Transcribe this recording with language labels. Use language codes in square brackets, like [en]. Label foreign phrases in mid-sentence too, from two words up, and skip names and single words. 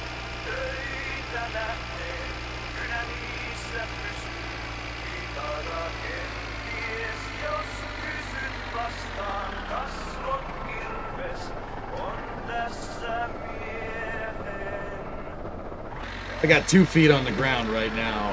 [fi] töitä nähneet, kynä niissä pysyy kitara kenties, jos kysyt vastaan kasvot kirves on tässä miehen. [en] I got 2 feet on the ground right now.